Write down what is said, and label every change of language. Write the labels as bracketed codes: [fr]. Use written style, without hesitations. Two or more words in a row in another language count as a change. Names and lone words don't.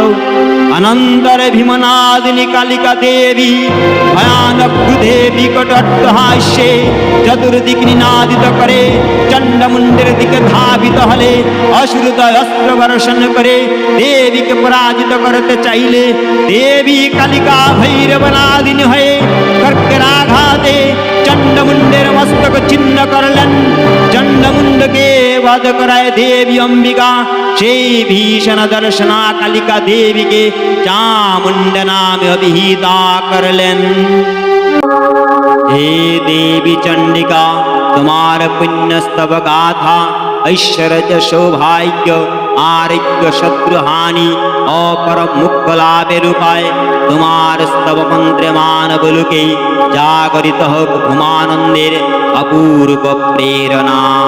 [bn] অনন্তর ভীমনাদিনী কালিকা দেবী ভয়ানক ক্রোধে বিকট অট্টহাস্যে চতুর্দিক নিনাদিত করে চণ্ডমুণ্ডের দিকে ধাবিত হলে অসুরদয় অস্ত্র বর্ষণ করে দেবীকে পরাজিত করতে চাইলে দেবী কালিকা ভৈরবনাদিনী হয়ে খড়্গের আঘাতে চণ্ডমুণ্ডের মস্তক ছিন্ন করলেন। চণ্ডমুণ্ডকে বধ করায় দেবী অম্বিকা সেই ভীষণ দর্শনা কালিকা দেবীকে চামুণ্ড নামে অভিহিতা করলেন। হে দেবী চণ্ডিকা তোমার পুণ্য স্তব গাথা ঐশ্বর্য সৌভাগ্য আরোগ্য শত্রুহানি আর মুখ লাভের উপায় তোমার স্তব মন্ত্র মানব লোকে জাগরিত হোক ভূমানন্দের অপূর্ব প্রেরণা।